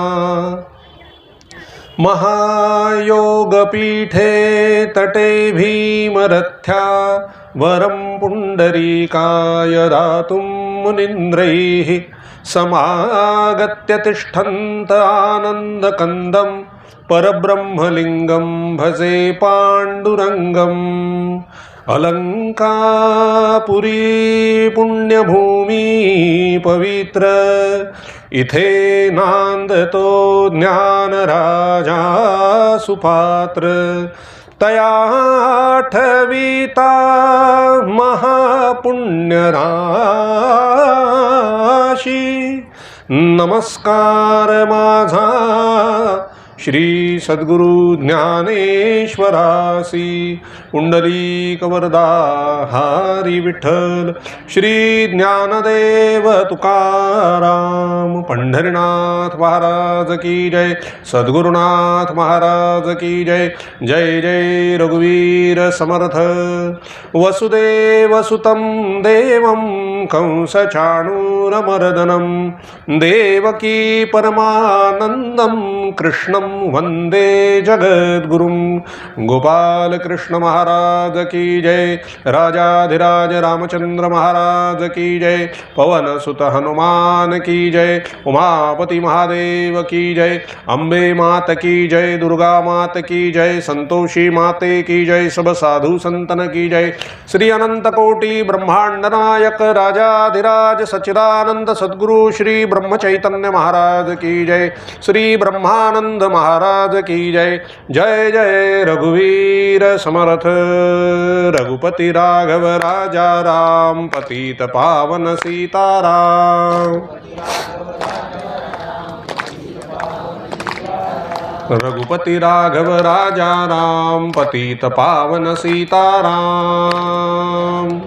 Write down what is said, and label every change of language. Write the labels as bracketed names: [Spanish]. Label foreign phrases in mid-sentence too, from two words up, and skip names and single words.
[Sanskrit] महायोगपीठे तटे भीमरथ्या वरं पुण्डरीकाय दातुं मुनीन्द्रैः समागत्य तिष्ठन्त आनन्दकन्दं परब्रह्मलिङ्गं भजे पाण्डुरङ्गम्. [Marathi] अलंकापुरी पुण्यभूमी पवित्र, इथे नांदतो ज्ञानराजा सुपात्र. तया आठविता महापुण्यराशी, नमस्कार माझा श्री सद्गुरु ज्ञानेश्वरासी. पुंडलीक वरदा हरी विठ्ठल, श्री ज्ञानदेव तुकाराम. [Hindi] पंढरीनाथ महाराज की जय. सद्गुरुनाथ महाराज की जय. [Marathi] जय जय रघुवीर समर्थ. [Sanskrit] वसुदेवसुतं देवं कंसचाणूरमर्दनं, देवकी परमानन्दं कृष्णं वंदे जगद्गुरुं. [Hindi] गोपाल कृष्ण महाराज की जय. राजाधिराज रामचंद्र महाराज की जय. पवन सुत हनुमान की जय. उमापति महादेव की जय. अम्बे मात की जय. दुर्गा मात की जय. संतोषी माते की जय. सब साधु संतन की जय. श्री अनंत कोटि ब्रह्मांड नायक राजाधिराज सच्चिदानंद सद्गुरु श्री ब्रह्मचैतन्य महाराज की जय. श्री ब्रह्मानंद महाराज की जय. [Marathi] जय जय रघुवीर समर्थ. [Hindi] रघुपति राघव राजा राम, पतित पावन सीताराम. रघुपति राघव राजा राम, पतित पावन सीताराम.